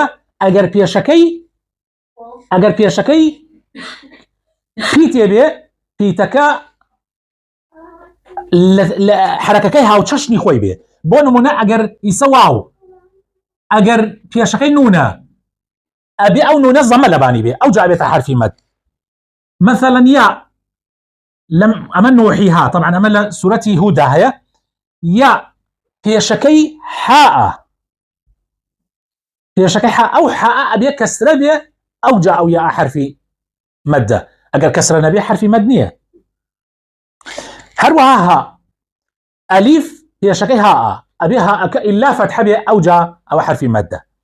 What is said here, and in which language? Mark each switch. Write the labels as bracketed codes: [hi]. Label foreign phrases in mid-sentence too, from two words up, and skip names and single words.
[ckb] ئەگەر پێشەکەی پی تێبێ، پیتەکە لە حرەکەکەی هاوچەشنی خۆی بێ. بۆ نمونە ئەگەر ئیسە واو، ئەگەر پێشەکەی نونە ئەبێ ئەو نونە زەمە لەبانی بێ، ئەو جا ئەبێتە حرفی مەد. مثلا یا لم ئەمە نوحیها، طبعا ئەمە لە سورەتی هودا هەیە. یا پێشەکەی حاءە، ئەو حاءە ئەبێ کەسرە بێ، ئەو جا ئەو یا حرفی مەدە، ئەگەر کەسرە نەبێ حرفی مەد نییە. هەروەها ها، ئەلیف پێشەکەی هاءە، ئەبێ هاءەکە ئیلا فەتحە بێ، ئەو جا ئەوە حرفی مەدە.